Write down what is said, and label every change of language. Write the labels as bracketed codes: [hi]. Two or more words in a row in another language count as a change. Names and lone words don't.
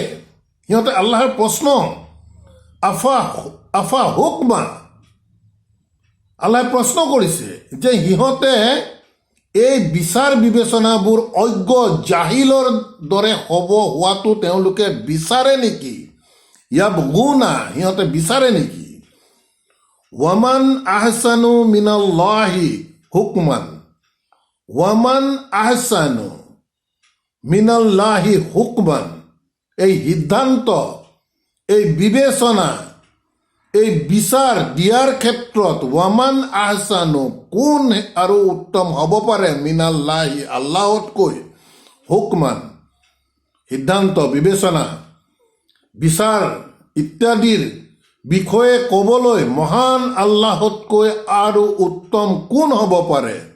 [as] সিহঁতে আল্লাহৰ প্ৰশ্ন, [ar] أفحكم, [as] আল্লাহে প্ৰশ্ন কৰিছে যে সিহঁতে এই বিচাৰ বিবেচনাবোৰ অজ্ঞ জাহিলৰ দৰে হ'ব হোৱাটো তেওঁলোকে বিচাৰে নেকি? ইয়াবগুনা, সিহঁতে বিচাৰে নেকি? [ar] ومن أحسن من الله حكما, ومن أحسن من الله حكما, এই [as] সিদ্ধান্ত, এই বিবেচনা, এই বিচাৰ দিয়াৰ ক্ষেত্ৰত [ar] ومن أحسن, [as] কোন আৰু উত্তম হ'ব পাৰে মিনাল্লাহি, আল্লাহতকৈ, হুকমান, সিদ্ধান্ত, বিবেচনা, বিচাৰ ইত্যাদিৰ বিষয়ে ক'বলৈ মহান আল্লাহতকৈ আৰু উত্তম কোন হ'ব পাৰে?